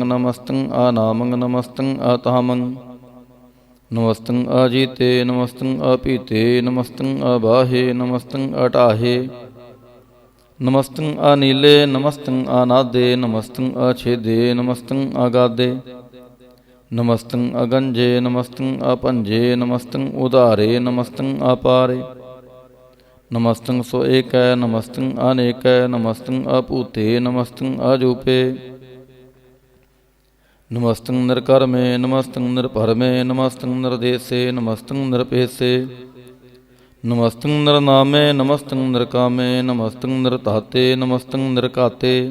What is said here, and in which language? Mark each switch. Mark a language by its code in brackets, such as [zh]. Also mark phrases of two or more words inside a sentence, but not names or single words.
[bra] ਨਮਸਤੰ ਅਨਾਮੰ, ਨਮਸਤੰ ਅਤਾਮੰ। ਨਮਸਤੰ ਅਜੀਤੇ, ਨਮਸਤੰ ਅਪੀਤੇ। ਨਮਸਤੰ ਅਬਾਹੇ, ਨਮਸਤੰ ਅਟਾਹੇ। ਨਮਸਤੰ ਅਨੀਲੇ, ਨਮਸਤੰ ਅਨਾਦੇ। ਨਮਸਤੰ ਅਛੇਦੇ, ਨਮਸਤੰ ਅਗਾਦੇ। नमस्तं अगंजे नमस्तं अपंजे नमस्तं उदारे नमस्तं अपारे नमस्तं सो एक नमस्तं अनेक नमस्तं अपूते नमस्तं अजूपे नमस्तं निर्कर्मे नमस्तं निर्भरमे नमस्तं निर्देशे नमस्तं निरपेशे नमस्तं नरनामे नमस्तं नरकामे नमस्तं नरताते नमस्तं नरकाते